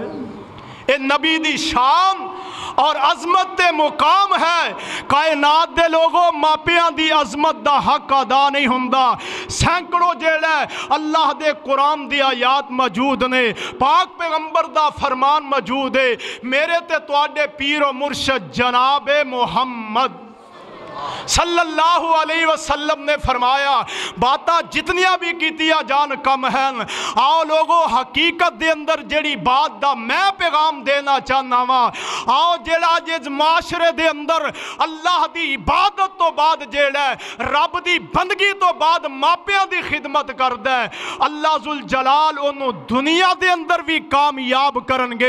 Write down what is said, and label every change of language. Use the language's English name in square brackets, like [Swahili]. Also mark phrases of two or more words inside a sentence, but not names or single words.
[Punjabi] یہ نبی دی شان اور عظمت دے مقام ہے. کائنات دے لوکو ماپیاں دی عظمت دا حق ادا نہیں ہندا. سینکڑوں جیہڑا اللہ دے قرآن دی آیات موجود نے، پاک پیغمبر دا فرمان موجود ہے. میرے تے تہاڈے پیر اور مرشد جناب محمد [Arabic] صلى الله عليه وسلم [Punjabi] نے فرمایا، باتاں جتنیاں بھی کیتیاں جان کم ہیں. آؤ لوکو، حقیقت دے اندر جیہڑی بات دا میں پیغام دینا چاہنا واں، آؤ جیہڑا جس معاشرے دے اندر اللہ دی عبادت توں بعد جیہڑا رب دی بندگی توں بعد ماپیاں دی خدمت کردا ہے، اللہ ذوالجلال اونہوں دنیا دے اندر بھی کامیاب کرنگے.